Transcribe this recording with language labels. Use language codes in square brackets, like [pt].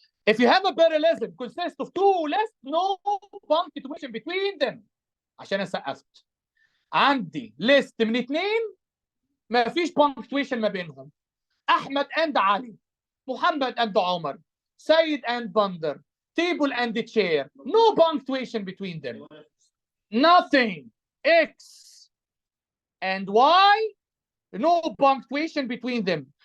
[en] If you have a parallelism consists of two lists, no punctuation between them. [ar] عشان انا سقفت. عندي ليست من اثنين ما فيش punctuation ما بينهم. [en] احمد and علي، محمد and عمر، سيد and بندر، table and chair. No punctuation between them. Nothing. X and Y, no punctuation between them.